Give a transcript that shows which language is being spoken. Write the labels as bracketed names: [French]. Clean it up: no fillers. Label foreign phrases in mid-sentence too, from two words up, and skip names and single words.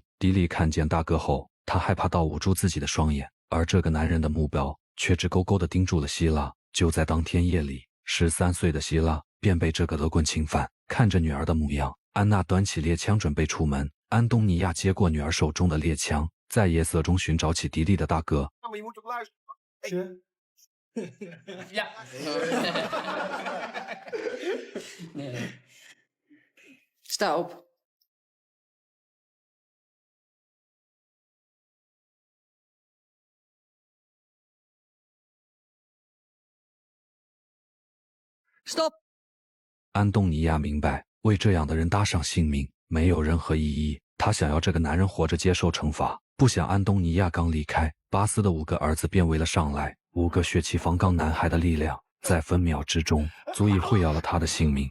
[Chinese] 迪利看见大哥后，他害怕到捂住自己的双眼，而这个男人的目标却直勾勾地盯住了希拉。就在当天夜里，13岁的希拉便被这个恶棍侵犯。看着女儿的模样，安娜端起猎枪准备出门。安东尼亚接过女儿手中的猎枪，在夜色中寻找起迪丽的大哥。 [Dutch] Ja. Nee. Sta op. Stop！ [Chinese] 安东尼亚明白，为这样的人搭上性命没有任何意义。他想要这个男人活着接受惩罚。不想安东尼亚刚离开，巴斯的5个儿子便围了上来。5个血气方刚男孩的力量，在分秒之中足以毁掉了他的性命。